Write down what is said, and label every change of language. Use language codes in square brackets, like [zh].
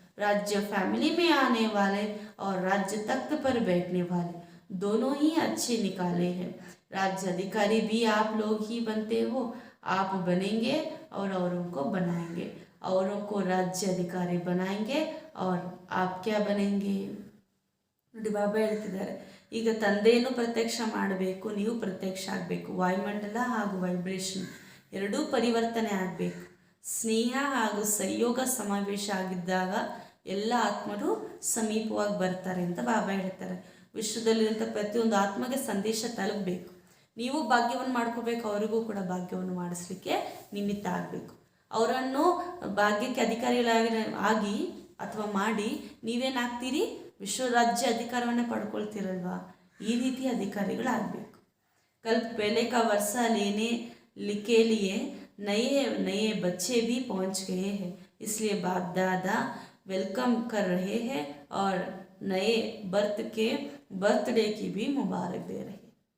[hi] राज्य फैमिली में आने वाले और राज्य तख्त पर बैठने वाले दोनों ही अच्छे निकाले हैं. राज्य अधिकारी भी आप लोग ही बनते हो, आप बनेंगे और औरों को बनाएंगे, औरों को राज्य अधिकारी बनाएंगे और आप क्या बनेंगे. [kn] ನೋಡಿ ಬಾಬಾ ಹೇಳ್ತಿದ್ದಾರೆ, ಈಗ ತಂದೆಯನ್ನು ಪ್ರತ್ಯಕ್ಷ ಮಾಡಬೇಕು, ನೀವು ಪ್ರತ್ಯಕ್ಷ ಆಗಬೇಕು. ವಾಯುಮಂಡಲ ಹಾಗೂ ವೈಬ್ರೇಷನ್ ಎರಡೂ ಪರಿವರ್ತನೆ ಆಗಬೇಕು. ಸ್ನೇಹ ಹಾಗೂ ಸಂಯೋಗ ಸಮಾವೇಶ ಆಗಿದ್ದಾಗ ಎಲ್ಲ ಆತ್ಮರು ಸಮೀಪವಾಗಿ ಬರ್ತಾರೆ ಅಂತ ಬಾಬಾ ಹೇಳ್ತಾರೆ. ವಿಶ್ವದಲ್ಲಿರುವಂಥ ಪ್ರತಿಯೊಂದು ಆತ್ಮಗೆ ಸಂದೇಶ ತಲುಪಬೇಕು. ನೀವು ಭಾಗ್ಯವನ್ನು ಮಾಡ್ಕೋಬೇಕು, ಅವರಿಗೂ ಕೂಡ ಭಾಗ್ಯವನ್ನು ಮಾಡಿಸ್ಲಿಕ್ಕೆ ನಿಮಿತ್ತ ಆಗಬೇಕು. ಅವರನ್ನು ಭಾಗ್ಯಕ್ಕೆ ಅಧಿಕಾರಿಗಳಾಗಿ ಅಥವಾ ಮಾಡಿ ನೀವೇನಾಗ್ತೀರಿ, ವಿಶ್ವ ರಾಜ್ಯ ಅಧಿಕಾರವನ್ನೇ ಪಡ್ಕೊಳ್ತೀರಲ್ವಾ, ಈ ರೀತಿ ಅಧಿಕಾರಿಗಳಾಗಬೇಕು. [hi] कल पहले का वर्षा लेने के लिए नए बच्चे भी पहुंच गए हैं, इसलिए बाप दादा वेलकम कर रहे हैं और नए बर्थडे की भी मुबारक दे रहे हैं.